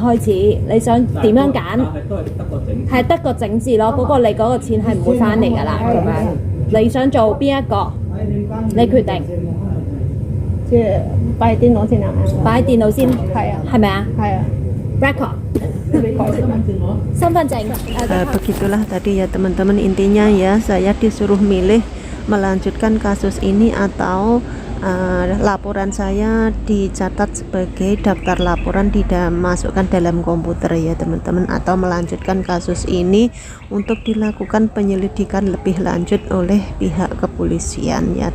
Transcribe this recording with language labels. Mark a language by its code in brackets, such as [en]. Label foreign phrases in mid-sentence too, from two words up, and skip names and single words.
[yue] 開始你想點樣揀？係得個整字咯。嗰個你嗰個錢係唔會翻嚟㗎啦。咁樣你想做邊一個？你決定。即係擺電腦先啊！擺電腦先，係啊，係咪啊？係啊，record。身份證。 [id] Begitulah tadi ya teman-teman, intinya ya saya disuruh milih melanjutkan kasus ini atau laporan saya dicatat sebagai daftar laporan dimasukkan dalam komputer ya teman-teman, atau melanjutkan kasus ini untuk dilakukan penyelidikan lebih lanjut oleh pihak kepolisian ya.